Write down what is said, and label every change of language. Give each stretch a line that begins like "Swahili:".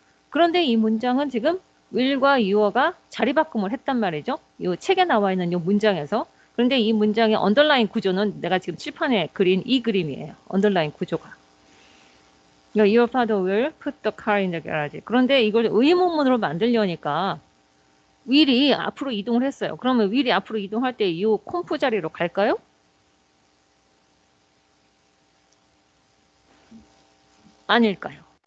Korean: 그런데 이 문장은 지금 will과 your가 자리 바꿈을 했단 말이죠. 이 책에 나와 있는 이 문장에서. 그런데 이 문장의 언더라인 구조는 내가 지금 칠판에 그린 이 그림이에요. 언더라인 구조가.
English: Your father will put the car in the garage.
Korean: 그런데 이걸 의문문으로 만들려니까 will이 앞으로 이동을 했어요. 그러면 will이 앞으로 이동할 때 이 콤프 자리로 갈까요? 아닐까요?